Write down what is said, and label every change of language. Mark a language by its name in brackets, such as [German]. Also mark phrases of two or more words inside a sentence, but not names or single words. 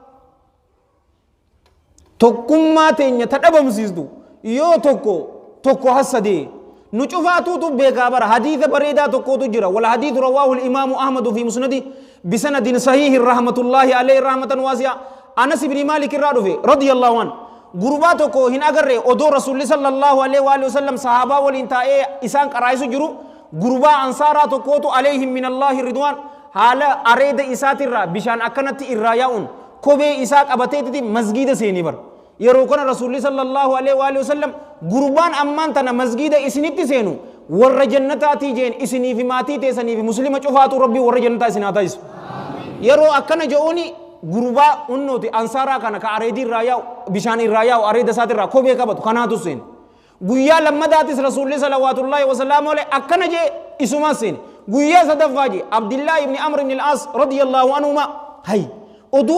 [Oromo] tokkummaa teenya ta dhabamsiistu yoo tokko hasadee nu cufaatuutu beekaa bara hadiisa bareedaa tokkootu jira [Arabic] والحديث رواه الإمام أحمد في مسنده بسند صحيح رحمة الله عليه رحمة واسعة [Oromo] anas ibni maalik irraa dhufe [Arabic] رضي الله عنه [Oromo] gurbaa tokko hin agarre odoo rasuulli [Arabic] صلى الله عليه وسلم [Oromo] sahaabaa waliin taa'ee isaan qaraa'isu jiru gurbaa ansaaraa tokkootu [Arabic] عليهم من الله رضوان [Oromo] haala areeda isaatirraa bishaan akkanatti irraa yaa'uun kophee isaa qabateetiti masgiida seenii bara yeroo kana rasuulli [Arabic] صلى الله عليه وسلم [Oromo] gurbaan ammaan tana masgiida isinitti seenu warra jannataatii jeen isinii fi maatii teessanii fi muslima cufaatu rabbii warra jannataa isinaa taasisu yeroo akkana je'uuni gurbaa unnooti ansaaraa kana ka areedii irraa yaa'u bishaan irraa yaa'u areeda isaatirraa kophee qabatu kanaatu seenu guyyaa lammadaatis rasuulli [Arabic] صلوات الله وسلامه عليه [Oromo] akkana jee isumaan seene guyyaa sadaffaa jee abdillaahi ibni amr ibni al-aas [Arabic] رضي الله عنهما [Oromo] hay oduu